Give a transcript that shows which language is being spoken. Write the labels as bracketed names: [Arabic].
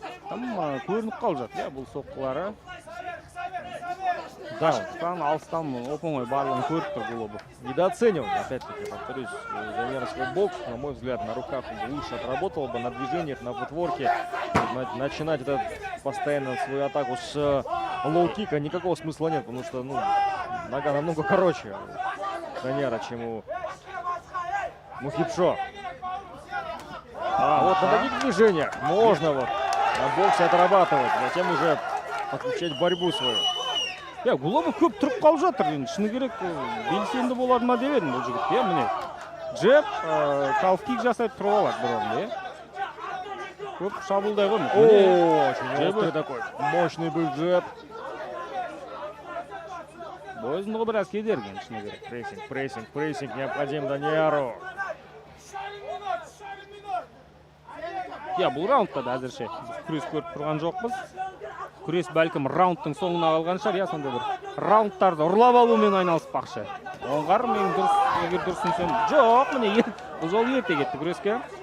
[Kazakh] Там көрініп қалып жатыр, бұл соққылары. Қашықтан, алыстан оп-оңай барлығын көріп тұр Гулобов. [Russian] Недооценил, опять-таки, повторюсь, Данияр свой бокс. На мой взгляд, на руках он лучше отработал бы, на движениях, на футворке. Начинать это постоянно свою атаку с лоу-кика никакого смысла нет, потому что нога намного короче Данияра, чем у Мухипшо. Вот на таких движениях можно вот на боксе отрабатывать, затем уже подключать борьбу свою. [Kazakh] Гулобов көп тұрып қалып жатыр. Шыны керек, белсенді болады ма деп едім бұл жігіт. Міне, джеб, калф-кик жасайды тұрып алады бір орында. Көп шабуылдай ғой. [Russian] Очень острый такой, мощный был джеб. [Kazakh] Бойзындығы біраз кедерген, шыны керек. [Russian] Прессинг необходим Данияру. [Kazakh] Бұл раундта да әзірше күрес көріп тұрған жоқпыз. Күрес бәлкім раундтың соңына қалған шығар, сонда бір раундтарды ұрлап алумен айналыспақшы. Оңғар мен егер дұрыс түсінсем, жоқ, міне бұл жол ерте кетті күреске.